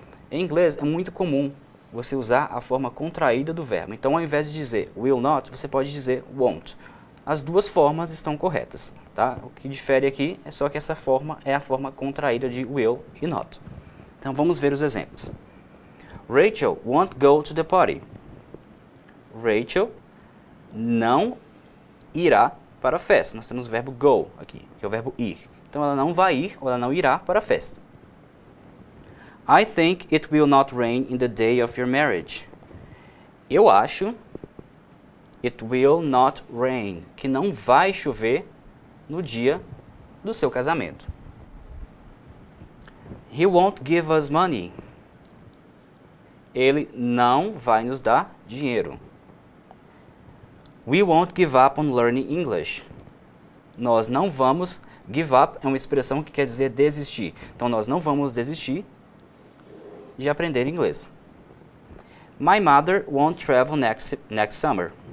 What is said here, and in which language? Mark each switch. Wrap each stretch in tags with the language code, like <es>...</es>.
<pt>Em inglês é muito comum você usar a forma contraída do verbo. Então, ao invés de dizer will not, você pode dizer won't. As duas formas estão corretas, tá? O que difere aqui é só que essa forma é a forma contraída de will e not. Então, vamos ver os exemplos.</pt> <en>Rachel won't go to the party.</en> <pt>Rachel não irá para a festa. Nós temos o verbo go aqui, que é o verbo ir. Então, ela não vai ir ou ela não irá para a festa.</pt> <en>I think it will not rain in the day of your marriage.</en> <pt>Eu acho,</pt> <en>it will not rain,</en> <pt>que não vai chover no dia do seu casamento.</pt> <en>He won't give us money.</en> <pt>Ele não vai nos dar dinheiro.</pt> <en>We won't give up on learning English.</en> <pt>Nós não vamos, give up é uma expressão que quer dizer desistir. Então, nós não vamos desistir de aprender inglês.</pt> <en>My mother won't travel next summer.</en>